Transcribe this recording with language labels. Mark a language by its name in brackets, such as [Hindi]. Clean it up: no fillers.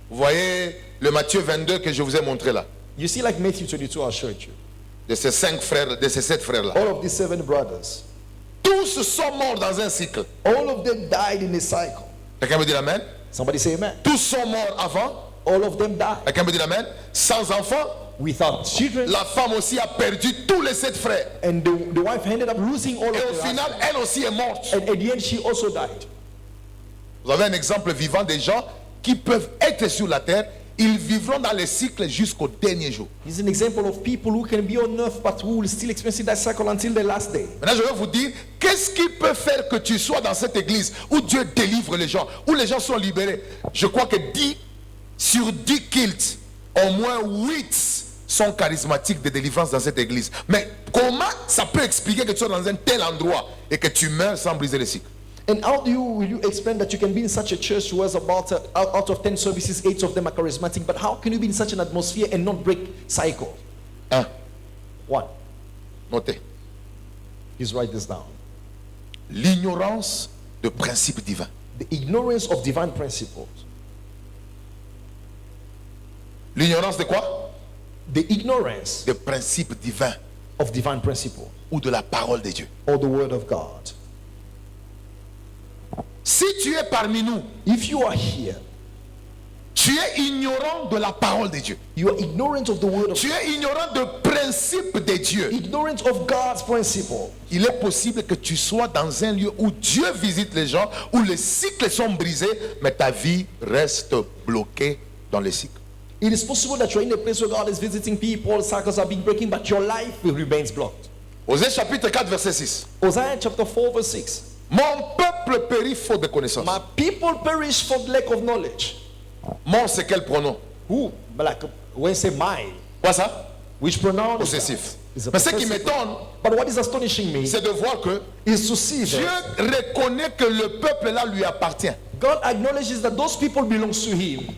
[French] Vous voyez le Matthieu 22 que je vous ai montré là, [English] You see, like Matthew 22, I showed you. [French] de ces 5 frères, de ces 7 frères là. [English] All of these 7 brothers, [French] Tous sont morts dans un cycle. [English] all of them died in a cycle. [French] Quelqu'un me dit amen? [English] Somebody say amen. [French] Tous sont morts avant. [English] All of them died [French] Quelqu'un me dit amen? Sans enfants. [English] without children. [French] La femme aussi a perdu tous les 7 frères. [English] And the wife ended up losing all of [French] Et au [English] them. [French] final, elle aussi est morte. [English] And at the end, she also died. [French] Vous avez un exemple vivant des gens qui peuvent être sur la terre. Ils vivront dans les cycles jusqu'au dernier jour. [English] He's an example of people who can be on earth but who will still experience that cycle until the last day. [French] Maintenant, je vais vous dire, qu'est-ce qui peut faire que tu sois dans cette église où Dieu délivre les gens, où les gens sont libérés? Je crois que 10 sur 10 cultes, au moins 8 sont charismatiques de délivrance dans cette église. Mais comment ça peut expliquer que tu sois dans un tel endroit et que tu meurs sans briser le cycle? [English] And how will you explain that you can be in such a church who has about out of 10 services, 8 of them are charismatic, but how can you be in such an atmosphere and not break cycle? 1. 1. [French] Notez. [English] Please write this down. [French] L'ignorance de principes divins. [English] The ignorance of divine principles. [French] L'ignorance de quoi? [English] The ignorance [French] De principes divins [English] of divine principle [French] ou de la parole de Dieu. [English] or the word of God. [French] Si tu es parmi nous, [English] If you are here, [French] tu es ignorant de la parole de Dieu. [English] you are ignorant of the word of [French] Tu [English] God, [French] es ignorant de principes de Dieu. [English] ignorant of God's principle. [French] Il est possible que tu sois dans un lieu où Dieu visite les gens, où les cycles sont brisés, mais ta vie reste bloquée dans les cycles. [English] It is possible that you're in a place where God is visiting people, cycles are being breaking, but your life remains blocked. [French] Osée chapitre 4 verset 6. [English] Hosea chapter 4 verse 6. [French] Mon peuple périt faute de connaissance. [English] My people perish for lack of knowledge. [French] Mon c'est quel pronom? [English] Who? But like when you say my, [French] Quoi ça? [English] which pronoun is [French] Possessif. [English] that? Is a [French] Mais ce qui [English] possessive [French] m'étonne, [English] pronoun. But what is astonishing me [French] c'est de voir que [English] is to see [French] Dieu [English] that [French] reconnaît que le peuple là lui appartient. [English] God acknowledges that those people belongs to Him,